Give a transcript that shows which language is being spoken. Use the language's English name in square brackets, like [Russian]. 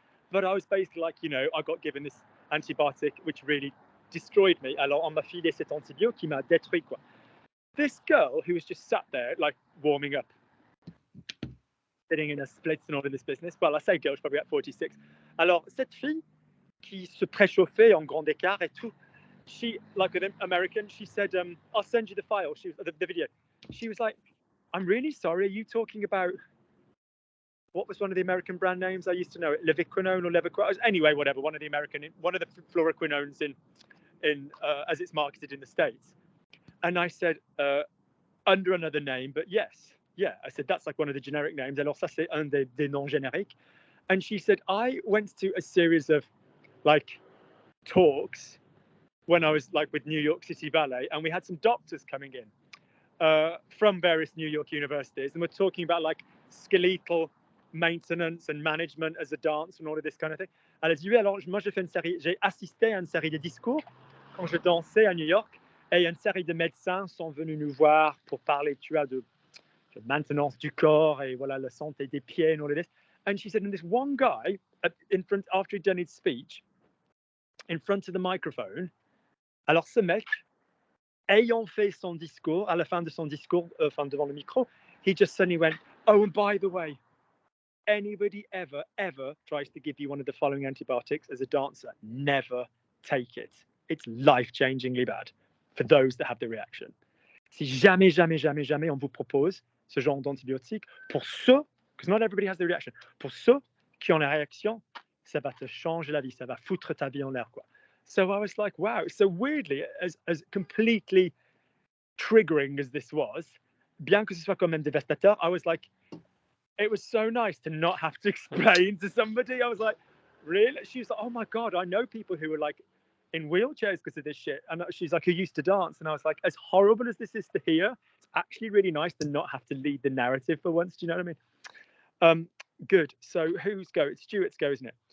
[English] But I was basically like, I got given this antibiotic which really destroyed me. [French] Alors, on m'a filé cet antibiotique qui m'a détruit, quoi. [English] This girl who was just sat there, like, warming up, sitting in her splits and all in this business. Well, I say girl, she's probably at 46. [French] Alors, cette fille qui se préchauffait en grand écart et tout, [English] she, like an American, she said, I'll send you the file, the video. She was like, I'm really sorry, are you talking about, what was one of the American brand names? I used to know it, Leviquinone or Leviquinone. Anyway, whatever, one of the fluoroquinones in as it's marketed in the States. And I said, under another name, but yes. Yeah, I said, that's like one of the generic names. [French] Alors ça, c'est un des noms génériques. [English] And she said, I went to a series of like talks when I was like with New York City Ballet, and we had some doctors coming in from various New York universities, and we're talking about like skeletal maintenance and management as a dancer and all of this kind of thing. [French] Elle a dit, oui, alors moi j'ai assisté à une série de discours quand je dansais à New York, et une série de médecins sont venus nous voir pour parler, de maintenance du corps et voilà la santé des pieds [English] and all of this. And she said, and this one guy in front, after he'd done his speech, in front of the microphone, [French] alors ce mec, ayant fait son discours, à la fin de son discours, devant le micro, [English] he just suddenly went, oh, and by the way, anybody ever tries to give you one of the following antibiotics as a dancer, never take it. It's life-changingly bad for those that have the reaction. [French] Si jamais on vous propose ce genre d'antibiotique, pour ceux, [English] because not everybody has the reaction, [French] pour ceux qui ont la réaction, ça va te changer la vie, ça va foutre ta vie en l'air, quoi. [English] So I was like, wow. So weirdly, as completely triggering as this was, [French] bien que ce soit quand même dévastateur, [English] I was like, it was so nice to not have to explain to somebody. I was like, really? She was like, oh my God, I know people who are like in wheelchairs because of this shit. And she's like, who used to dance? And I was like, as horrible as this is to hear, it's actually really nice to not have to lead the narrative for once. Do you know what I mean? Good. So whose go? It's Stuart's go, isn't it?